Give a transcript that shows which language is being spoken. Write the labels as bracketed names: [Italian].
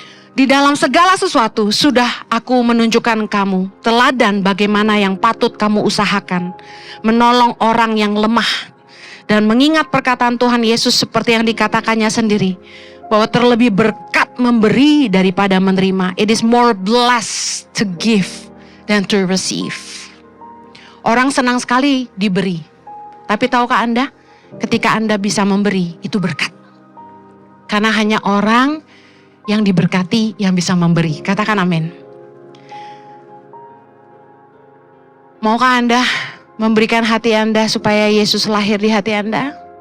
[Indonesian] Di dalam segala sesuatu sudah aku menunjukkan kamu teladan bagaimana yang patut kamu usahakan, menolong orang yang lemah, dan mengingat perkataan Tuhan Yesus seperti yang dikatakannya sendiri, bahwa terlebih berkat memberi daripada menerima. [English] It is more blessed to give than to receive. [Indonesian] Orang senang sekali diberi, tapi tahukah Anda, ketika Anda bisa memberi, itu berkat. Karena hanya orang yang diberkati yang bisa memberi. Katakan amin. Maukah Anda memberikan hati Anda supaya Yesus lahir di hati Anda?